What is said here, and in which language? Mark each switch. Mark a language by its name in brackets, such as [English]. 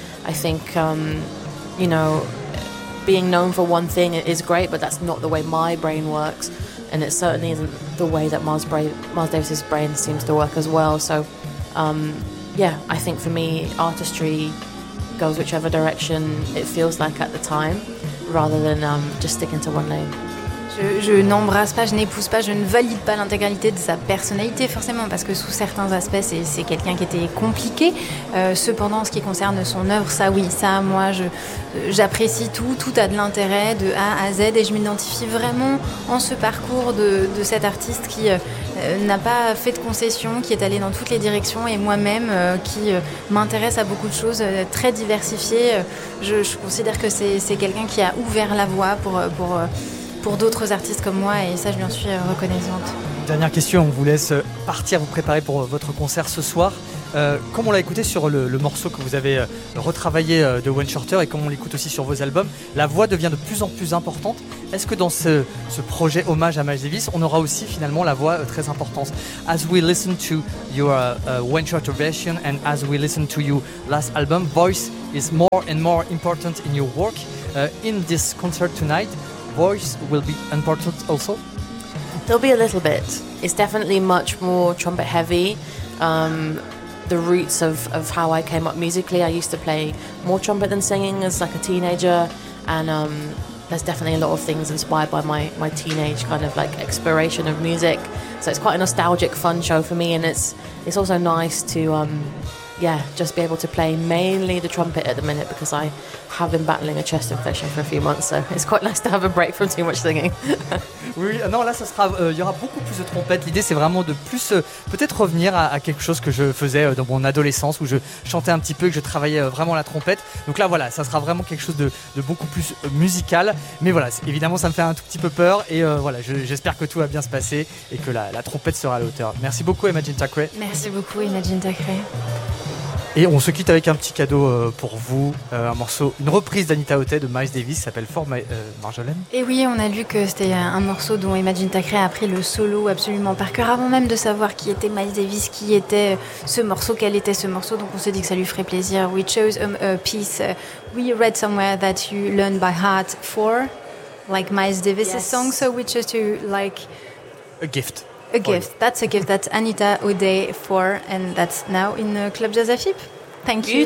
[English] I think you know, being known for one thing is great, but that's not the way my brain works, and it certainly isn't the way that Miles Davis's brain seems to work as well. So yeah, I think for me, artistry goes whichever direction it feels like at the time, rather than just sticking to one lane. [French] Je n'embrasse pas, je n'épouse pas, je ne valide pas l'intégralité de sa personnalité, forcément, parce que sous certains aspects, c'est quelqu'un qui était compliqué. Cependant, en ce qui concerne son œuvre, ça oui, ça, moi, j'apprécie tout. Tout a de l'intérêt de A à Z, et je m'identifie vraiment en ce parcours de cet artiste qui n'a pas fait de concessions, qui est allé dans toutes les directions, et moi-même, qui m'intéresse à beaucoup de choses, très diversifiée. Je considère que c'est quelqu'un qui a ouvert la voie pour d'autres artistes comme moi, et ça, je lui en suis reconnaissante. Dernière question, on vous laisse partir, vous préparer pour votre concert ce soir. Comme on l'a écouté sur le morceau que vous avez retravaillé de Wayne Shorter, et comme on l'écoute aussi sur vos albums, la voix devient de plus en plus importante. Est-ce que dans ce projet hommage à Miles Davis, on aura aussi finalement la voix très importante? [English] As we listen to your Wayne Shorter version and as we listen to your last album, voice is more and more important in your work. In this concert tonight, voice will be important also? There'll be a little bit. It's definitely much more trumpet heavy. The roots of how I came up musically, I used to play more trumpet than singing as like a teenager, and there's definitely a lot of things inspired by my teenage kind of like exploration of music. So it's quite a nostalgic, fun show for me, and it's also nice to just be able to play mainly the trumpet at the minute, because I have been battling a chest infection for a few months, so it's quite nice to have a break from too much singing. [French] Oui, non, là, ça sera, y aura beaucoup plus de trompettes. L'idée, c'est vraiment de plus peut-être revenir à quelque chose que je faisais dans mon adolescence, où je chantais un petit peu et que je travaillais vraiment la trompette. Donc là, voilà, ça sera vraiment quelque chose de beaucoup plus musical. Mais voilà, évidemment, ça me fait un tout petit peu peur. Et voilà, j'espère que tout va bien se passer et que la trompette sera à la hauteur. Merci beaucoup, Imagine Thackeray. Merci beaucoup, Imagine Thackeray. Et on se quitte avec un petit cadeau pour vous, un morceau, une reprise d'Anita Otey de Miles Davis, s'appelle For Marjolaine. Et oui, on a lu que c'était un morceau dont Imagine Thackeray a pris le solo absolument par cœur, avant même de savoir qui était Miles Davis, qui était ce morceau, quel était ce morceau, donc on s'est dit que ça lui ferait plaisir. [English] We chose a piece we read somewhere that you learned by heart for, like Miles Davis' yes. song, so we chose to like... A gift. A gift. Oh. That's a gift that Anita Otey for, and that's now in the Club Jazz à FIP. Thank you.